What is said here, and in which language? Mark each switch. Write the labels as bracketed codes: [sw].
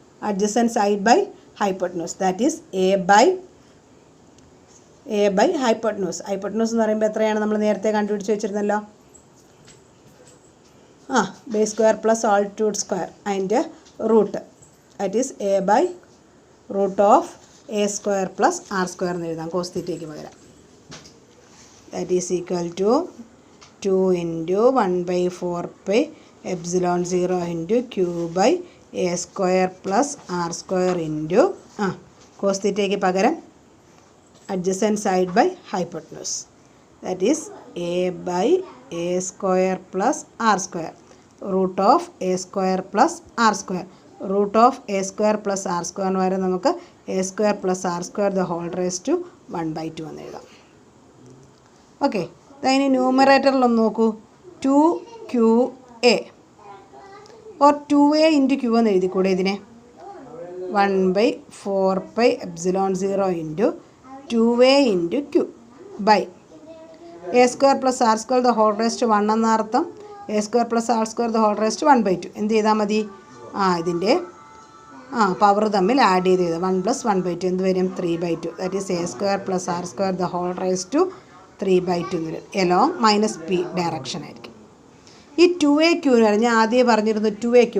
[en] adjacent side by hypotenuse. That is A by hypotenuse. [ml] Hypotenuse എന്ന് പറയുമ്പോൾ എത്രയാണ് നമ്മൾ നേരത്തെ കണ്ടുപിടിച്ച് വെച്ചിരുന്നല്ലോ? [en] base square plus altitude square [ml] അതിൻ്റെ root. [en] that is A by root of A square plus R square [ml] എന്ന് എഴുതാം cos തീറ്റയ്ക്ക് പകരം. [en] That is equal to 2 into 1 by 4 pi epsilon 0 into Q by A square plus R square into [ml] cos തീറ്റയ്ക്ക് പകരം [en] adjacent side by hypotenuse. That is A by A square plus R square. Root of A square plus R square. Root of A square plus R square [ml] എന്ന് പറയുന്നത് നമുക്ക് [en] A square plus R square the whole raised to 1 by 2 [ml] എന്ന് എഴുതാം. Okay, ഇനി ന്യൂമറേറ്ററിലൊന്ന് നോക്കൂ. 2QA or 2A into Q എന്ന് എഴുതിക്കൂടെ ഇതിനെ? [en] 1 by 4 pi epsilon 0 into 2A into Q by A square plus R square the whole raised to 1 [ml] എന്ന അർത്ഥം. [en] A square plus R square the whole raised to 1 by 2. [ml] എന്ത് ചെയ്താൽ മതി? ഇതിൻ്റെ power തമ്മിൽ add ചെയ്ത് ചെയ്ത് 1 plus 1 by 2 എന്ത് വരും? [en] 3 by 2. That is A square plus R square the whole raised to 3 by 2 [ml] എന്ന് വരും. എലോങ് -P ഡയറക്ഷൻ ആയിരിക്കും. ഈ 2AQ എന്ന് പറഞ്ഞാൽ ആദ്യം പറഞ്ഞിരുന്നു 2AQ.